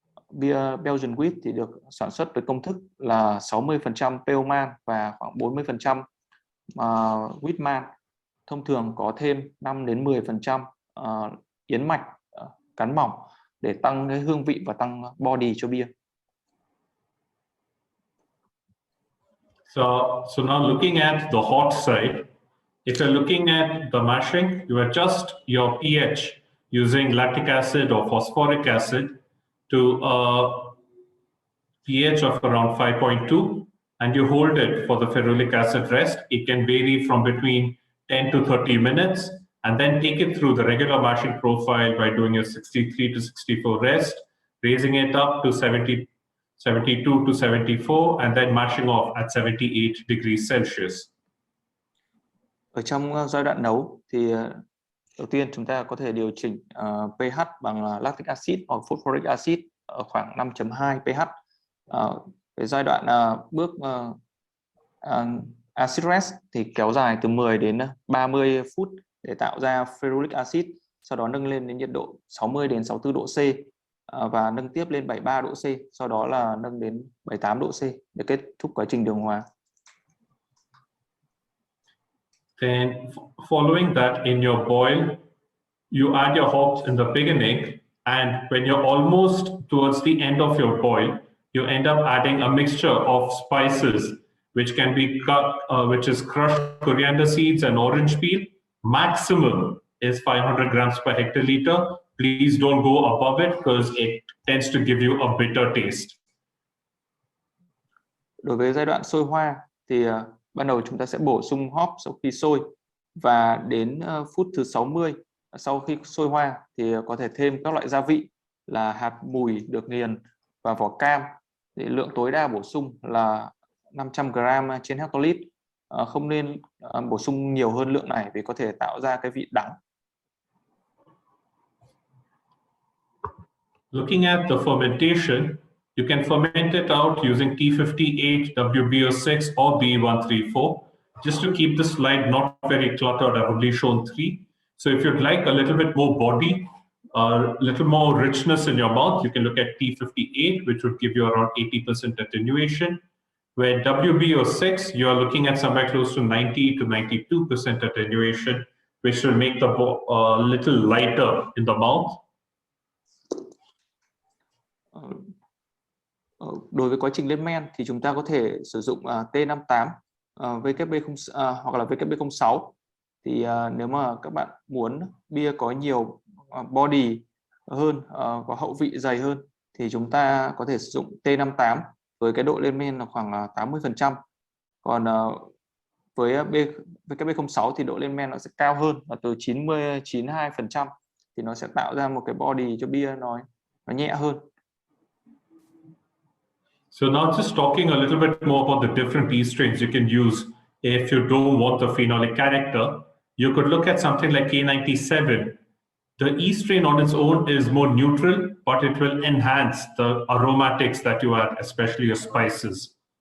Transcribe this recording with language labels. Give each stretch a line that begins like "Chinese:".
Vietnamese: Bia Belgian Wheat thì được sản xuất với công thức là 60% pale malt và khoảng 40% wheat malt. Thông thường có thêm 5 đến 10% yến mạch cán mỏng để tăng cái hương vị và tăng body cho bia.
English: So now looking at the hot side, if you're looking at the mashing, you adjust your pH using lactic acid or phosphoric acid to a pH of around 5.2, and you hold it for the ferulic acid rest. It can vary from between 10 to 30 minutes, and then take it through the regular mashing profile by doing a 63 to 64 rest, raising it up to 72 to 74, and then mashing off at 78 degrees Celsius.
Vietnamese: Ở trong giai đoạn nấu thì đầu tiên chúng ta có thể điều chỉnh pH bằng lactic acid hoặc phosphoric acid ở khoảng 5.2 pH. Cái giai đoạn bước acid rest thì kéo dài từ 10 đến 30 phút để tạo ra ferulic acid, sau đó nâng lên đến nhiệt độ 60 đến 64 độ C và nâng tiếp lên 73 độ C, sau đó là nâng đến 78 độ C để kết thúc quá trình đường hóa.
English: Then following that, in your boil, you add your hops in the beginning, and when you're almost towards the end of your boil, you end up adding a mixture of spices, which can be which is crushed coriander seeds and orange peel. Maximum is 500 grams per hectoliter. Please don't go above it because it tends to give you a bitter taste.
Vietnamese: Đối với giai đoạn sôi hoa thì ban đầu chúng ta sẽ bổ sung hop sau khi sôi, và đến phút thứ 60 sau khi sôi hoa thì có thể thêm các loại gia vị là hạt mùi được nghiền và vỏ cam. Thì lượng tối đa bổ sung là 500 gram trên hectolít. Không nên bổ sung nhiều hơn lượng này vì có thể tạo ra cái vị đắng.
English: Looking at the fermentation, you can ferment it out using T58, WBO6 or B134. Just to keep the slide not very cluttered, I've only shown 3. So if you'd like a little bit more body, a little more richness in your mouth, you can look at T58, which would give you around 80% attenuation. Where WBO6, you are looking at somewhere close to 90 to 92% attenuation, which will make the little lighter in the mouth.
Vietnamese: Đối với quá trình lên men thì chúng ta có thể sử dụng T58, hoặc là WB06. Thì nếu mà các bạn muốn bia có nhiều body hơn, có hậu vị dày hơn, thì chúng ta có thể sử dụng T58 với cái độ lên men là khoảng 80%. Còn với WB06 thì độ lên men nó sẽ cao hơn, là từ 92%, thì nó sẽ tạo ra một cái body cho bia nó nhẹ hơn.
English: So now just talking a little bit more about the different yeast strains you can use if you don't want the phenolic character. You could look at something like K97. The yeast strain on its own is more neutral, but it will enhance the aromatics that you add, especially your spices.